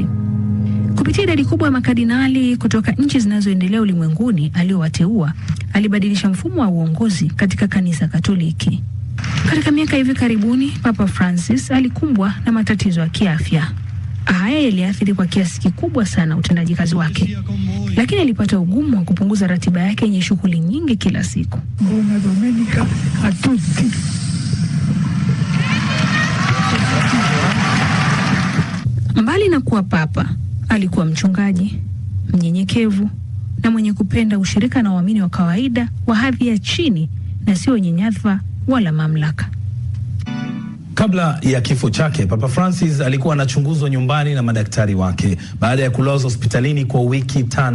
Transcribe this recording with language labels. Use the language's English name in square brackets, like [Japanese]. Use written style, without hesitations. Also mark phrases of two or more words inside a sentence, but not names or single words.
[Swahili] Kupitia idadi kubwa ya makardinali kutoka nchi zinazoendelea ulimwenguni aliowateua, alibadilisha mfumo wa uongozi katika kanisa Katoliki. Katika miaka hivi karibuni, Papa Francis alikumbwa na matatizo ya kiafya. Haya yaliathiri kwa kiasi kikubwa sana utendaji kazi wake, lakini alipata ugumu wa kupunguza ratiba yake yenye shughuli nyingi kila siku. [Italian] Buona domenica a tutti. [Swahili] Mbali na kuwa papa, alikuwa mchungaji, mnyenyekevu, na mwenye kupenda ushirika na waamini wa kawaida wa hadhi ya chini na sio wenye nyadhifa wala mamlaka. Kabla ya kifo chake, Papa Francis alikuwa anachunguzwa nyumbani na madaktari wake baada ya kulazwa hospitalini kwa wiki 5.